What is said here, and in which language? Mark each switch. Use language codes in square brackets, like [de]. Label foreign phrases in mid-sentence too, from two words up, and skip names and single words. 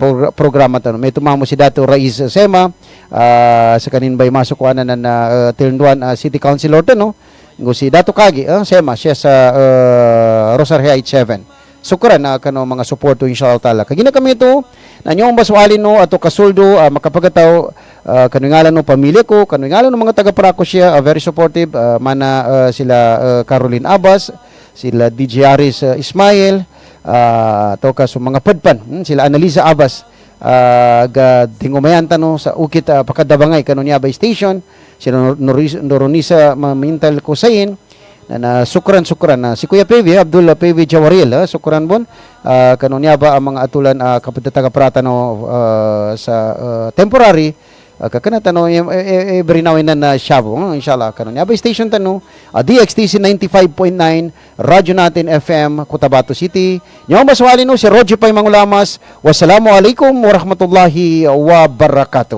[mdh] programa tano may tumamo si Dato Raiz Sema sa kanin bay masukuanan na Tilnduan City Councilor tano si Dato Kagi Sema siya sa Rosario Heights 7 sukran kano mga suporto [ar] إن شاء الله تعالى [mdh] kagina kami ito na nyong baswalin no ato kasuldo makapagataw kanungalan no pamilya ko kanungalan no mga taga-Parako siya [en] very supportive [mdh] mana sila Caroline Abbas sila DJ Aris Ismail ato ka so mga padpan sila Annalisa Abbas ga tingumayan tano sa ukit pakadabangay kanunya ba station sila Noronisa Mamintal Kusayin na sukran na si Kuya Pevi Abdul Pevi Jawaril sukran bon kanunya ba ang mga atulan kapitataga prata no sa temporary kakana tano [en] every now and then [mdh] na Shabu, inshallah kanon. Yabay station tano, DXTC 95.9, radyo natin FM, Cotabato City. Nyo maswali no si Roger Pay Mangulamas. [ar] والسلام عليكم ورحمة الله وبركاته.